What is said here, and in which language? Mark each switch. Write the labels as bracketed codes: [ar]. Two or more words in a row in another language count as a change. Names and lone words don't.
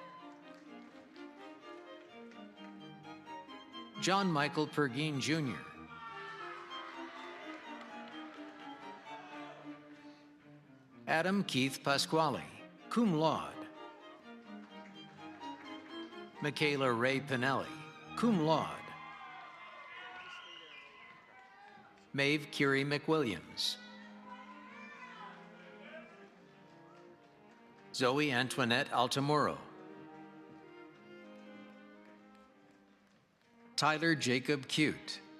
[en] John Michael Pergine, Jr. Adam Keith Pasquale, [la] cum laude. [en] Michaela Ray Pinelli, [la] cum laude. [en] Maeve Curie McWilliams. Zoe Antoinette Altamuro. Tyler Jacob Cute.